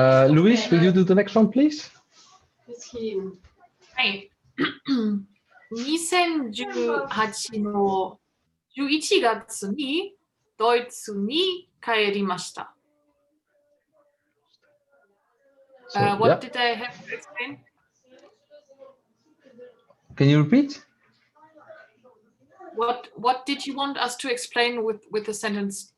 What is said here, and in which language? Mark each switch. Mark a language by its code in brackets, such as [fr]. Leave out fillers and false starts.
[en] Louise, will you do the next one, please? [ja] はい。 2018の11月にドイツに帰りました。 [en] What did I have to explain? Can you repeat? What did you want us to explain with the sentence?